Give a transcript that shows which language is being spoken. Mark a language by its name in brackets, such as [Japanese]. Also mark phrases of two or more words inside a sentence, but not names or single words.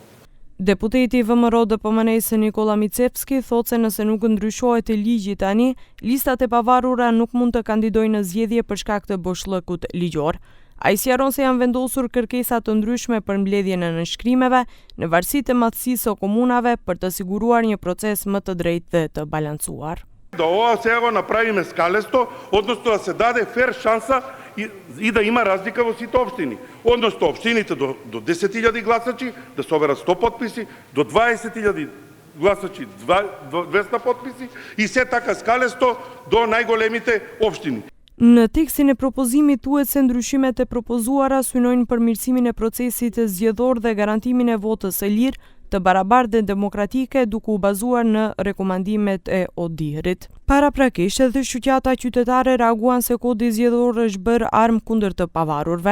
[Albanian] Deputeti VMRO DPMNE-s Nikola Micevski thotë se nëse nuk ndryshohet ligji tani, listat e pavarura nuk mund të kandidojnë në zgjedhje për shkak të boshllëkut ligjor. Ai sqaron se janë vendosur kërkesa të ndryshme për mbledhjen e nënshkrimeve në varësi të madhësisë së komunave për të siguruar një proces më të drejtë dhe të balancuar. [Macedonian] Да ова сега го направиме скалесто, односно да се даде фер шанса и да има разлика во сите општини. Односно општините до 10.000 гласачи да соберат 100 потписи, до 20.000 гласачи 200 потписи и се така скалесто до најголемите општини. [Albanian] Në tekstin e propozimit thuhet se ndryshimet e propozuara synojnë përmirësimin e procesit zgjedhor dhe garantimin e votës së lirë, të barabartë dhe demokratike duke u bazuar në rekomandimet e ODIHR-it. Paraprakisht edhe shoqata qytetare reaguan se kodi zgjedhor është bërë armë kundër të pavarurve.